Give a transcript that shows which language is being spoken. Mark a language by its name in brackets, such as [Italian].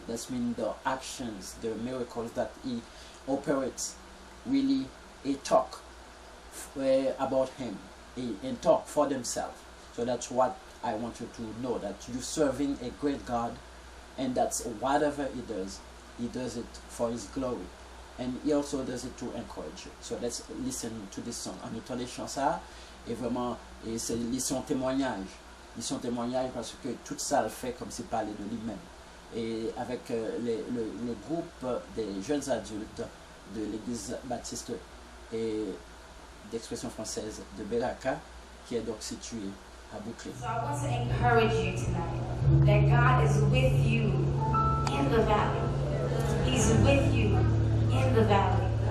[English] That's mean the actions, the miracles that he operates really talk about him and talk for themselves. So that's what I want you to know, that you're serving a great God, and that's whatever he does it for his glory, and he also does it to encourage you. So let's listen to this song. [French] En entendant les chants ça, et vraiment, c'est son témoignage. Ils sont témoignages parce que tout ça le fait comme s'il parlait de lui-même. Et avec le groupe des jeunes adultes de l'église baptiste et d'expression française de Beraka, qui est donc situé à Brooklyn. [English] So I want to encourage you tonight that God is with you in the valley. He's with you in the valley.